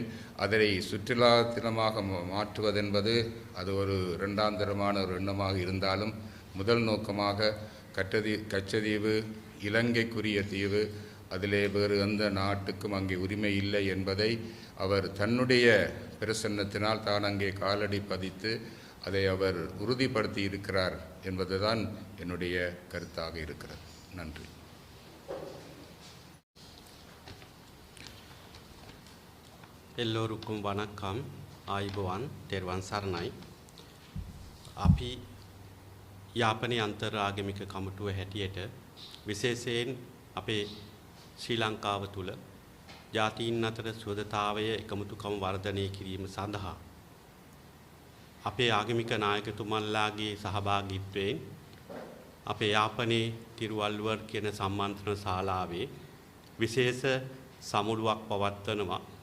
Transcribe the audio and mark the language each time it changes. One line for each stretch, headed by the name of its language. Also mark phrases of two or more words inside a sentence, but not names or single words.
Tamil: அதை சுற்றுலா தினமாக மாற்றுவதென்பது அது ஒரு இரண்டாந்தரமான ஒரு எண்ணமாக இருந்தாலும், முதல் நோக்கமாக கச்சதீவு இலங்கைக்குரிய தீவு, அதிலே வேறு எந்த நாட்டுக்கும் அங்கே உரிமை இல்லை என்பதை அவர் தன்னுடைய பிரசன்னத்தினால் தான் அங்கே காலடி பதித்து அதை அவர் உறுதிப்படுத்தி இருக்கிறார் என்பதுதான் என்னுடைய கருத்தாக இருக்கிறது. நன்றி. எல்லோருக்கும் வணக்கம்.
Sinhala: ආයුබෝවන් තෙරුවන් සරණයි. අපි යාපනයේ අන්තර් ආගමික කමිටුව හැටියට විශේෂයෙන් අපේ ශ්‍රී ලංකාව තුළ ජාතීන් අතර සුවදතාවය එකමුතුකම වර්ධනය කිරීම සඳහා අපේ ආගමික නායකතුමන්ලාගේ සහභාගීත්වයෙන් අපේ යාපනයේ තිරුවල්වර් කියන සම්මන්ත්‍රණ ශාලාවේ විශේෂ සමුළුවක් පවත්වනවා.